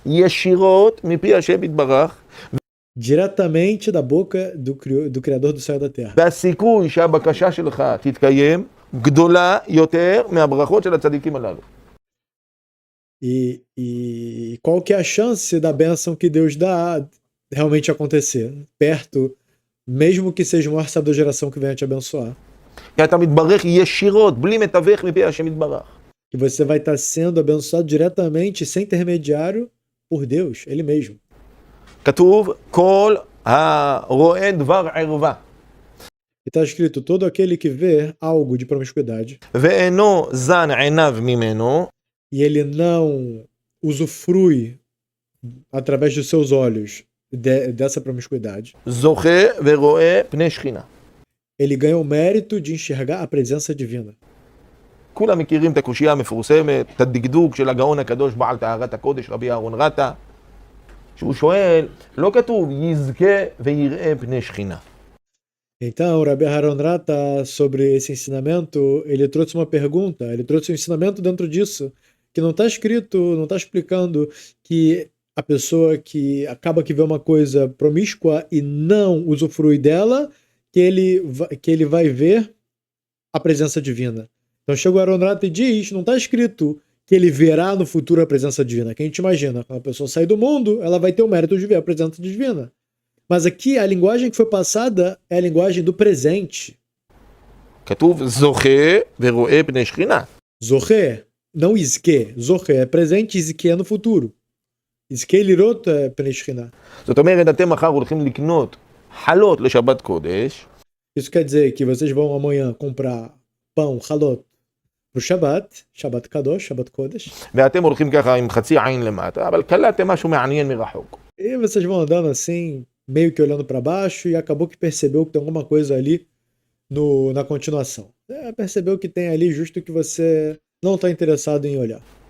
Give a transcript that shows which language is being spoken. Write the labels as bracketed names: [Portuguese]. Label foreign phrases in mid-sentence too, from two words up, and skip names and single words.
[Hebrew] ישירות מפי השם יתברך, [Portuguese] Diretamente da boca do Criador do céu e da terra. [Hebrew] והסיכוי שהבקשה שלך תתקיים גדולה יותר מהברכות של הצדיקים הללו. [Portuguese] E qual que é a chance da bênção que Deus dá realmente acontecer? Perto, mesmo que seja o maior sábio da geração que venha te abençoar. [Hebrew] כי אתה מתברך ישירות, בלי מתווך מפי השם יתברך. [Portuguese] Que você vai estar sendo abençoado diretamente, sem intermediário, por Deus, Ele mesmo. [Hebrew] כתוב, כל הרואה דבר ערווה, [Portuguese] E está escrito, todo aquele que vê algo de promiscuidade, [Hebrew] ואינו זן עיניו ממנו, [Portuguese] e ele não usufrui, através dos seus olhos, dessa promiscuidade, [Hebrew] זוכה ורואה פני שכינה. [Portuguese] ele ganha o mérito de enxergar a presença divina. [Hebrew] כולם מכירים את הקושייה המפורסמת, את הדקדוק של הגאון הקדוש בעל טהרת הקודש, רבי אהרון רטה, שהוא שואל, לא כתוב יזכה ויראה פני שכינה. [Portuguese] Então, o Rabi Aharon Rata, sobre esse ensinamento, ele trouxe uma pergunta, ele trouxe um ensinamento dentro disso, que não está escrito, não está explicando que a pessoa que acaba que vê uma coisa promíscua e não usufrui dela, que ele vai ver a presença divina. Então chega o Aharon Rata e diz, não está escrito que ele verá no futuro a presença divina, que a gente imagina, quando a pessoa sair do mundo, ela vai ter o mérito de ver a presença divina. Mas aqui a linguagem que foi passada é a linguagem do presente. [Hebrew] כתוב זוכה ורואה פני שכינה. [Portuguese] Zohe, não Izke. Zohe é presente, Izke é no futuro. [Hebrew] יזכה לראות [Portuguese] é Peneshchina. [Hebrew] זאת אומרת, אתם מחר הולכים לקנות חלות לשבת קודש, [Portuguese] Isso quer dizer que vocês vão amanhã comprar pão, halot, pro Shabbat, [Hebrew] שבת קדוש, שבת קודש, ואתם הולכים ככה עם חצי עין למטה, אבל קלטתם משהו מעניין מרחוק. [Portuguese] e vocês vão andando assim, meio que olhando para baixo, e acabou que percebeu que tem alguma coisa ali na continuação. Percebeu que tem ali justo que você não está interessado em olhar.